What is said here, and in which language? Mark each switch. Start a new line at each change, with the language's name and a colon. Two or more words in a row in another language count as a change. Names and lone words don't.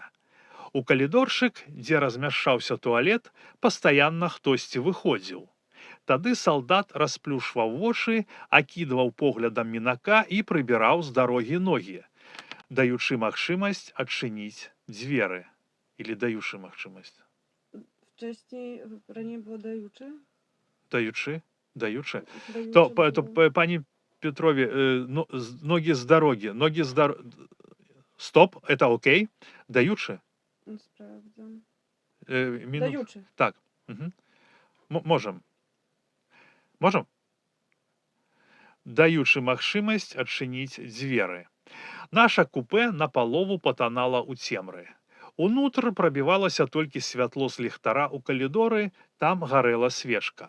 Belarusian: У калідорчык, дзе размяшчаўся туалет, пастаянна хтосьці выходзіў. Тады салдат расплюшваў вочы, акідваў поглядам мінака і прыбіраў з дарогі ногі, даючы магчымасць адчыніць дзверы. Или даючы магчымасць?
Polish: Wcześniej раней było dajuczy?
Belarusian: Даючы? То, пані Петрові, ногі з дарогі,
Russian: Стоп, это окей?
Belarusian: Даючы?
Polish: Sprawdzam. Minut.
Belarusian: Dajuczy. Так. Можам. Даючы магчымасць адчыніць дзверы. Наша купе напалову патанала ў цемры. Унутр прабівалася толькі святло з ліхтара ў калідоры, там гарэла свечка.